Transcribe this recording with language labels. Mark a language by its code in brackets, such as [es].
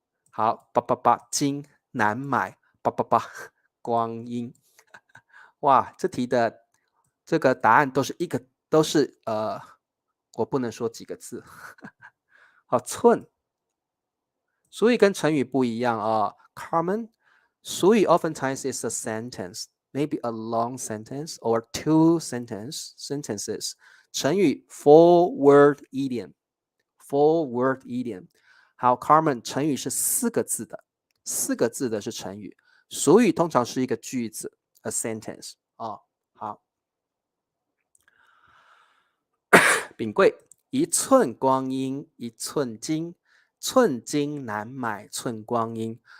[zh] 好，金难买，光阴。哇，这题的这个答案都是我不能说几个字。好，寸。俗语跟成语不一样啊，Carmen。俗语 [en] oftentimes is a sentence, maybe a long sentence or two sentences. [zh] 成语 [en] four-word idiom，four-word idiom。 [zh] 好，Carmen，成语是四个字的，四个字的是成语。俗语通常是一个句子 ， [en] a sentence。 [zh] 哦，好。秉贵，一寸光阴一寸金，寸金难买寸光阴。